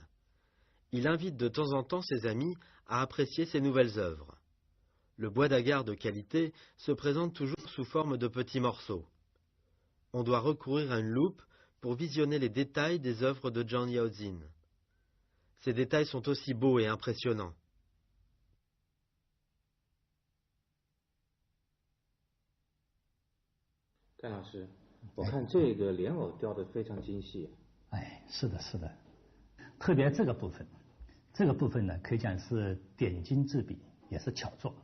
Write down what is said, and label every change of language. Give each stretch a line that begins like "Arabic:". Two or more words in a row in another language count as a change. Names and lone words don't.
French: Il invite de temps en temps ses amis à apprécier ses nouvelles œuvres. Le bois d'agar de qualité se présente toujours sous forme de petits morceaux. On doit recourir à une loupe pour visionner les détails des œuvres de Zhang Yaozin. Ces détails sont aussi beaux et impressionnants.
Chinese: 戴老师，我看这个莲藕雕得非常精细。哎，是的，是的，特别这个部分呢，可以讲是点睛之笔，也是巧作。